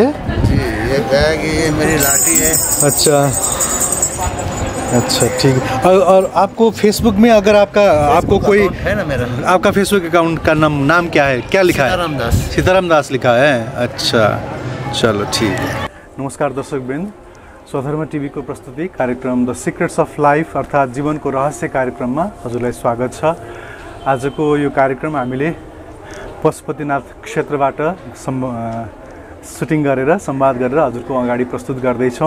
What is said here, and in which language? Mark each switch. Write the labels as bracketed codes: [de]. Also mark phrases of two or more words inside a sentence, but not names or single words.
[hi] जी, ये बैग, ये मेरी लाठी है। अच्छा अच्छा, ठीक है। और आपको फेसबुक में अगर आपको कोई है ना, मेरा आपका फेसबुक अकाउंट का नाम क्या है, क्या लिखा है? सीताराम दास। सीताराम दास लिखा है। अच्छा, चलो ठीक है। [ne] नमस्कार दर्शकवृन्द, स्वधर्म टिभीको प्रस्तुति कार्यक्रम द सिक्रेट्स अफ लाइफ अर्थात् जीवनको रहस्य कार्यक्रममा हजुरलाई स्वागत छ। आजको यो कार्यक्रम हामीले पशुपतिनाथ क्षेत्रबाट सुटिङ गरेर संवाद गरेर हजुरको अगाडि प्रस्तुत गर्दैछौँ।